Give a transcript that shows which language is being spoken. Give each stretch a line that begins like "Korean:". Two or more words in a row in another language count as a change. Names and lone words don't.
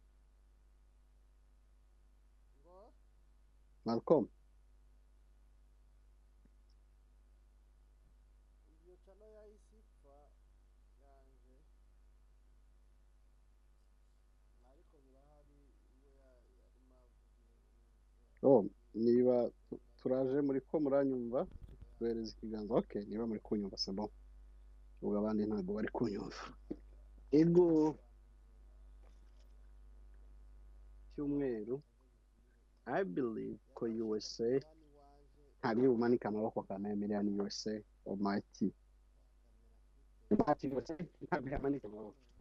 Kinyarwanda: Malcolm niba turaje muri ko muranyumva duhereza ikiganza okay niba muri kunyumva
French: c'est bon
Kinyarwanda: ubwo abandi ntabwo bari kunyumva ego cyumweru
English: I believe
Kinyarwanda: ko USA hari umanika amaboko kanemerera ni USA almighty ntabwo yamanika amaboko